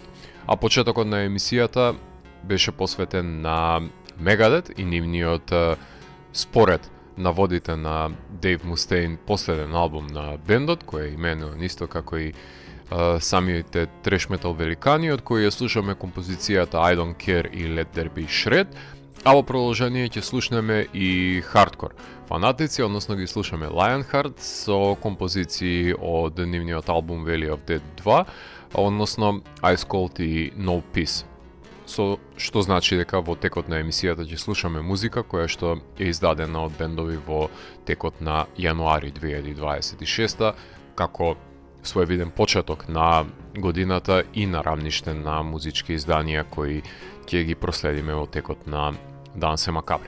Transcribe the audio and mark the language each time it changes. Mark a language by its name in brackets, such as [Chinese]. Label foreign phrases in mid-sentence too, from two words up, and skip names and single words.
[Macedonian] А почетокот на емисијата беше посветен на Мегадет и нивниот според наводите на Дейв Мустейн последен албум на бендот, кој е именуван исто како и самите треш метал великани, од кои ја слушаме композицијата I Don't Care и Let There Be Shred, а во продолжение ќе слушнеме и хардкор фанатици, односно ги слушаме Lionheart со композиции од нивниот албум Valley of Dead 2, односно Ice Cold и No Peace. Со што значи дека во текот на емисијата ќе слушаме музика која што е издадена од бендови во текот на јануари 2026 како своевиден почеток на годината и на рамниште на музички изданија кои ќе ги проследиме во текот на Дансе Макабре.